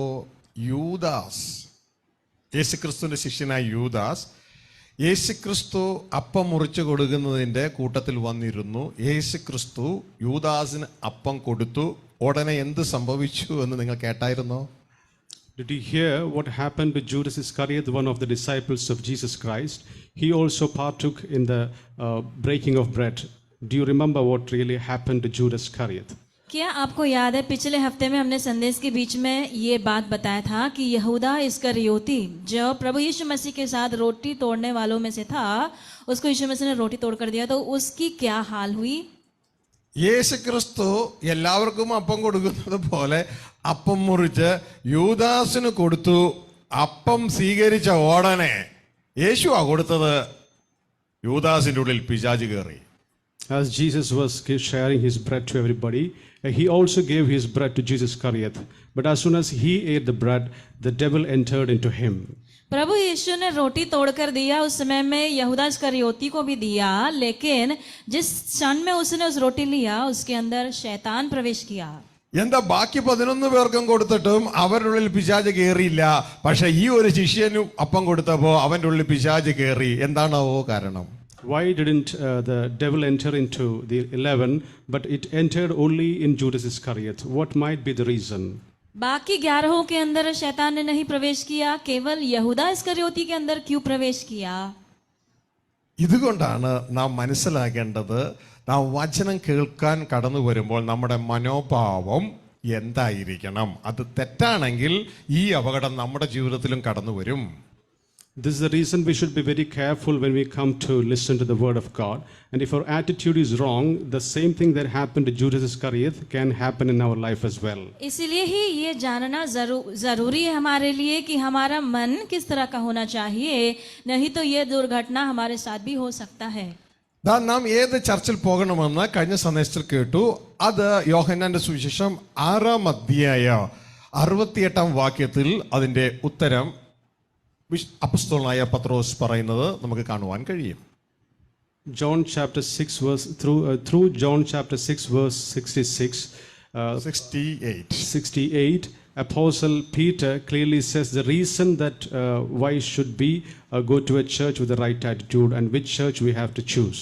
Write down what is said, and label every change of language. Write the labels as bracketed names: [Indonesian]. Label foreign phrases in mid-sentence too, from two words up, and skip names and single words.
[Malayalam] യൂദാസ്, യേശുക്രിസ്തുവിന്റെ ശിഷ്യനായ യൂദാസ് യേശുക്രിസ്തു അപ്പം മുറിച്ചു കൊടുക്കുന്നതിൻ്റെ കൂട്ടത്തിൽ വന്നിരുന്നു. യേശുക്രിസ്തു യൂദാസിന് അപ്പം കൊടുത്തു. ഉടനെ എന്ത് സംഭവിച്ചു എന്ന് നിങ്ങൾ കേട്ടായിരുന്നോ? [English] Did you hear what happened to Judas Iscariot, one of the disciples of Jesus Christ? He also partook in the breaking of bread. Do you remember what really happened to Judas Iscariot? [Hindi] क्या आपको याद है पिछले हफ्ते में हमने संदेश के बीच में ये बात बताया था कि यहूदा इस्करियोती जो प्रभु यीशु मसीह के साथ रोटी तोड़ने वालों में से था, उसको यीशु मसीह ने रोटी तोड़ कर दिया, तो उसकी क्या हाल हुई? [Malayalam] യേശുക്രിസ്തു എല്ലാവർക്കും അപ്പം കൊടുക്കുന്നത് പോലെ അപ്പം മുറിച്ച് യൂദാസിന് കൊടുത്തു. അപ്പം സ്വീകരിച്ച ഉടനെ യേശുവാ കൊടുത്തത്, യൂദാസിന്റെ ഉള്ളിൽ പിശാച് കയറി. [English] As Jesus was sharing his bread to everybody, he also gave his bread to Jesus Iscariot. But as soon as he ate the bread, the devil entered into him. [Hindi] प्रभु यीशु ने रोटी तोड़कर दिया, उस समय में यहूदा इस्करियोती को भी दिया, लेकिन जिस क्षण में उसने उस रोटी लिया उसके अंदर शैतान प्रवेश किया. [Malayalam] എന്താ ബാക്കി 11 പേർക്കും കൊടുത്തിട്ടും അവരുടെ ഉള്ളിൽ പിശാച് കയറിയില്ല, പക്ഷെ ഈ ഒരു ശിഷ്യനും അപ്പം കൊടുത്തപ്പോ അവന്റെ ഉള്ളിൽ പിശാച് കയറി. എന്താണോ കാരണം? [English] Why didn't the devil enter into the 11, but it entered only in Judas Iscariot? What might be the reason? [Hindi] बाकी 11 के अंदर शैतान ने नहीं प्रवेश किया, केवल यहूदा इस्करियोती के अंदर क्यों प्रवेश किया? [Malayalam] ഇതുകൊണ്ടാണ് നാം മനസ്സിലാക്കേണ്ടത്, നാം വചനം കേൾക്കാൻ കടന്നു വരുമ്പോൾ നമ്മുടെ മനോഭാവം എന്തായിരിക്കണം. അത് തെറ്റാണെങ്കിൽ ഈ അപകടം നമ്മുടെ ജീവിതത്തിലും കടന്നു വരും. [English] This is the reason we should be very careful when we come to listen to the word of God. And if our attitude is wrong, the same thing that happened to Judas Iscariot can happen in our life as well. [Hindi] इसलिए ही ये जानना जरूरी है हमारे लिए कि हमारा मन किस तरह का होना चाहिए, नहीं तो ये दुर्घटना हमारे साथ भी हो सकता है. [Malayalam] നാം ഏത് ചർച്ചിൽ പോകണമെന്ന് കഴിഞ്ഞ സന്ദേശത്തിൽ കേട്ടു. അത് യോഹന്നാന്റെ സുവിശേഷം 6-ാം അധ്യായം 68-ാം വാക്യത്തിൽ അതിന്റെ ഉത്തരം അപ്പോസ്തലനായ പത്രോസ് പറയുന്നത് നമുക്ക് കാണുവാൻ കഴിയും. [English] John chapter 6 verse through John chapter 6 verse 68 Apostle Peter clearly says the reason that why should be go to a church with the right attitude and which church we have to choose.